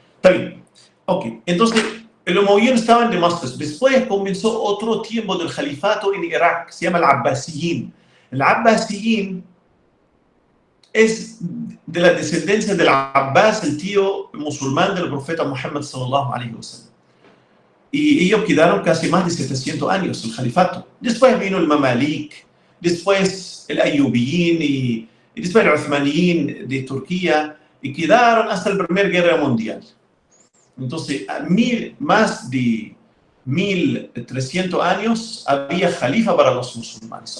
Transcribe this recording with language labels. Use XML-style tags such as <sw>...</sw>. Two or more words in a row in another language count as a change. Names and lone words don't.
<es>Está bien. Ok, entonces el umayyad estaba en Damasco. Después comenzó otro tiempo del califato en Irak, se llama el Abbasiyin. El Abbasiyin es de la descendencia del Abbas, el tío musulmán del profeta Muhammad</es> <ar>صلى الله عليه وسلم.</ar> <es>Y ellos quedaron casi más de 700 años el califato. Después vino el Mamalik, después el Ayyubiyin y después el Uthmaniyin de Turquía, y quedaron hasta la Primera Guerra Mundial. Entonces, más de 1300 años había califa para los musulmanes.</es>